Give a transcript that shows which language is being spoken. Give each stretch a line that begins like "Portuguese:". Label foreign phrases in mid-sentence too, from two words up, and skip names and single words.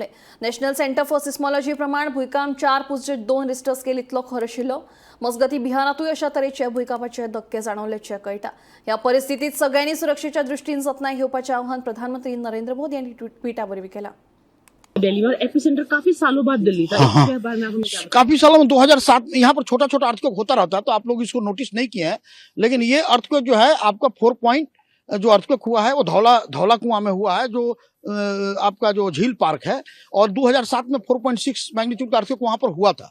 Konkani: नॅशनल सेंटर फॉर सिस्मॉलॉजी प्रमाण भूकंप 4.2 रिश्टर स्केल इतलो खर आशिल्लो। मजगती बिहारातूय अशा तरेचे भूकंपाचे धक्के जाणवल्याचे कळटा। ह्या परिस्थितीत सगळ्यांनी सुरक्षेच्या दृष्टीन जतनाय घेवपाचे आवाहन प्रधानमंत्री नरेंद्र मोदी यांनी ट्विटावरवी केला।
Hindi: दिल्ली और एपिसेंटर काफी सालों बाद दिल्ली था। इसके बारे में आपको क्या लगता काफी सालों में 2007 में यहाँ पर छोटा छोटा अर्थक्वेक होता रहता है, तो आप लोग इसको नोटिस नहीं किए हैं। लेकिन ये अर्थक्वेक जो है आपका 4 पॉइंट जो अर्थक्वेक हुआ है वो धौला कुआं में हुआ है, जो आपका जो झील पार्क है, और 2007 में 4.6 मैग्नीट्यूड का अर्थक्वेक वहां पर हुआ था।